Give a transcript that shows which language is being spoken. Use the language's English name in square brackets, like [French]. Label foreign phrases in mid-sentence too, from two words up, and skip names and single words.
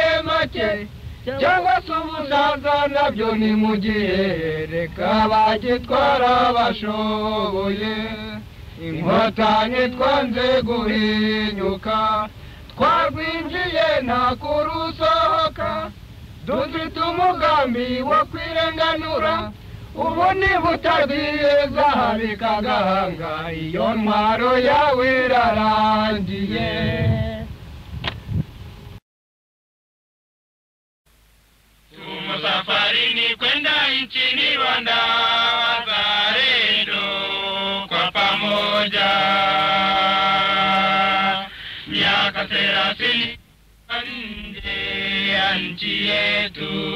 [Kinyarwanda] make cyangwa se ubusaza nabyo ni mu gihe reka bagitwara bashoboye inkotanyi twanze guhinyuka twarwinjiye nta kurusohoka dufite umugambi wo kwirenganura ubu niba utabwiriza habika agahanga iyo ntwaro yawe irarangiye [Swahili] Safarini kwenda nchini Rwanda wazalendo kwa pamoja miaka 30 nje ya nchi yetu